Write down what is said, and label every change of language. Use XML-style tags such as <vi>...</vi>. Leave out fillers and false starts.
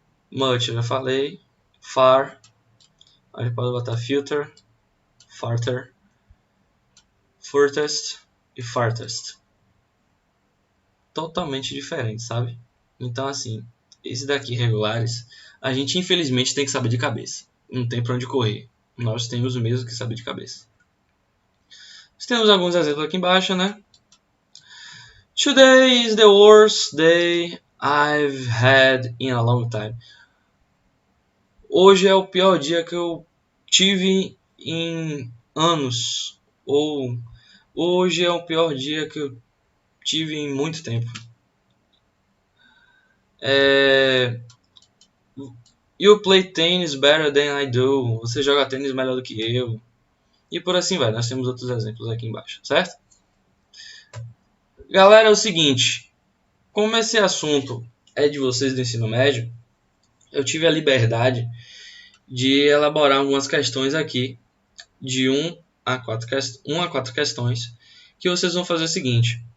<pt>Much, eu já falei. Far, a gente pode botar filter, farther, furthest e farthest. Totalmente diferente, sabe? Então, assim, esses daqui regulares, a gente infelizmente tem que saber de cabeça. Não tem pra onde correr. Nós temos mesmo que saber de cabeça. Nós temos alguns exemplos aqui embaixo, né?</pt> <en>Today is the worst day I've had in a long time.</en> <pt>Hoje é o pior dia que eu tive em anos. Ou hoje é o pior dia que eu tive em muito tempo.</pt> <en>You play tennis better than I do.</en> <pt>Você joga tênis melhor do que eu. E por assim vai. Nós temos outros exemplos aqui embaixo, certo? Galera, é o seguinte. Como esse assunto é de vocês do ensino médio, eu tive a liberdade de elaborar algumas questões aqui, de 1 a 4 questões, que vocês vão fazer o seguinte.</pt>